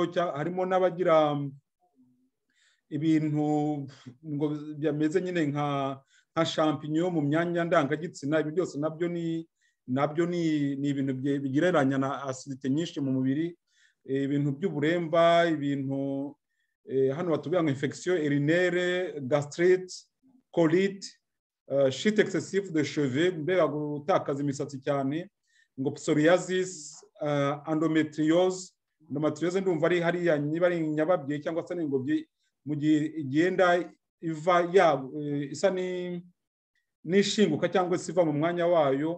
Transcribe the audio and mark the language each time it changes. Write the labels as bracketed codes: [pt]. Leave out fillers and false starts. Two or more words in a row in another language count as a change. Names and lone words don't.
[rw] Harimo n'abagira ibintu ngo byameze nyine nka champignon mu myanya ndangagitsina. Ibi byose nabyo ni ibintu bigereranya na acidite nyinshi mu mubiri, ibintu by'uburemba, ibintu hano batubwira ngo [fr] infection urinaire, gastrite, colite, chute excessive de cheveux, [rw] mbega gutakaza imisatsi cyane, ngo [fr] psoriasis, endometriose. [rw] Endometriose ndumva ari hariya niba ari nyababyeyi cyangwa se n'ingobyi, mu gihe igenda iva isa n'ishinguka cyangwa se iva mu mwanya wayo.